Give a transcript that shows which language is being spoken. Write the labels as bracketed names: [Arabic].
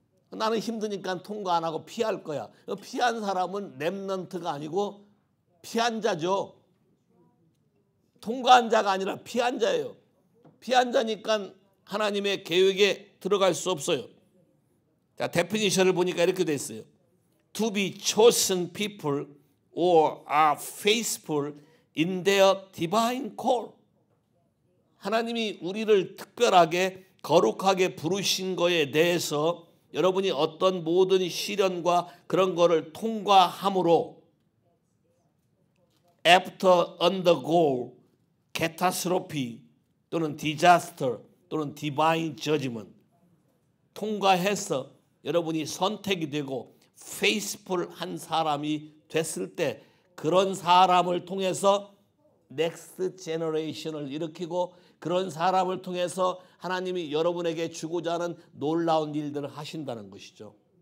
[Korean] 나는 힘드니까 통과 안 하고 피할 거야. 피한 사람은 렘넌트가 아니고 피한 자죠. 통과한 자가 아니라 피한 자예요. 피한 자니까 하나님의 계획에 들어갈 수 없어요. 자, 데피니션을 보니까 이렇게 돼 있어요. [English] To be chosen people or are faithful in their divine call. [Korean] 하나님이 우리를 특별하게 거룩하게 부르신 거에 대해서 여러분이 어떤 모든 시련과 그런 거를 통과함으로 [English] after undergo catastrophe [Korean] 또는 disaster 또는 [English] divine judgment [Korean] 통과해서 여러분이 선택이 되고 faithful한 사람이 됐을 때 그런 사람을 통해서 넥스트 제너레이션을 일으키고 그런 사람을 통해서 하나님이 여러분에게 주고자 하는 놀라운 일들을 하신다는 것이죠.